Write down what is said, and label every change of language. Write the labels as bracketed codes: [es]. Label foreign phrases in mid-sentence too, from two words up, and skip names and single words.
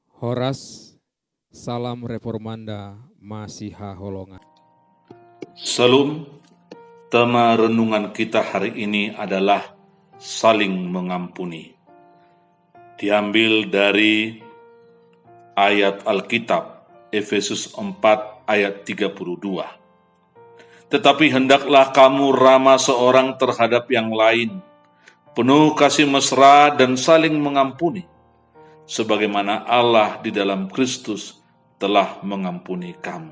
[id] Horas, salam reformanda Masiha Holongan. Salam, tema renungan kita hari ini adalah saling mengampuni. Diambil dari ayat Alkitab, Efesus 4 ayat 32. Tetapi hendaklah kamu ramah seorang terhadap yang lain, penuh kasih mesra dan saling mengampuni, sebagaimana Allah di dalam Kristus telah mengampuni kamu.